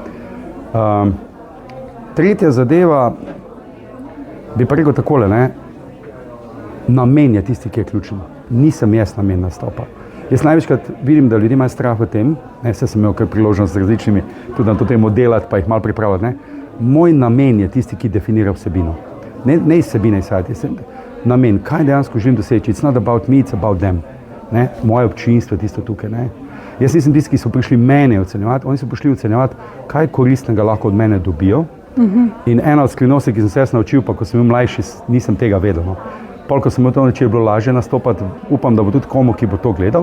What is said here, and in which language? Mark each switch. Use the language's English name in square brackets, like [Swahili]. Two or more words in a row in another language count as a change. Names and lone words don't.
[Slovenian] Tretja zadeva, bi pa rekel takole, ne, namen je tisti, ki je ključen. Nisem jaz namen nastopa. Jaz največkrat vidim, da ljudje imajo strah v tem, saj sem imel kar priložnost z različnimi, tudi na to temo delati, pa jih malo pripravljati, ne. Moj namen je tisti, ki definira vsebino. Ne iz vsebine izhajati, namen, kaj dejansko želim doseči, [English] it's not about me, it's about them. [Slovenian] Ne? Moje občinstvo je tisto tukaj. Ne? Jaz nisem tisti, ki so prišli mene ocenjevati, oni so prišli ocenjevati, kaj koristnega lahko od mene dobijo. In ena od skrivnosti, ki sem se jaz naučil, pa ko sem bil mlajši, nisem tega vedel. No. Pol, ko sem to naučil, je bilo lažje nastopati, upam, da bo tudi komu, ki bo to gledal.